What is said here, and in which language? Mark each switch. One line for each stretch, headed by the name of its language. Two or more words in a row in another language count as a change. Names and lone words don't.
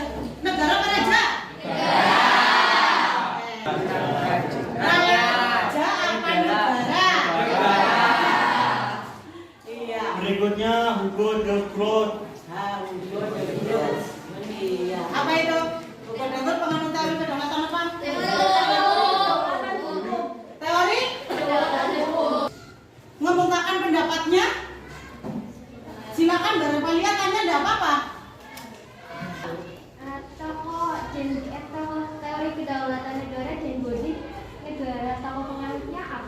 Indonesian: Negara apa raja? Raja apa negara? Iya. Berikutnya Hugo de Groot. Hugo de Groot. Iya. Apa itu? Hugo de Groot penganut teori kedaulatan apa? Teori mengemukakan pendapatnya. Silakan barangkali tanya, enggak apa-apa. Teori kedaulatan negara Jane Bodin, negara tokoh penganutnya apa?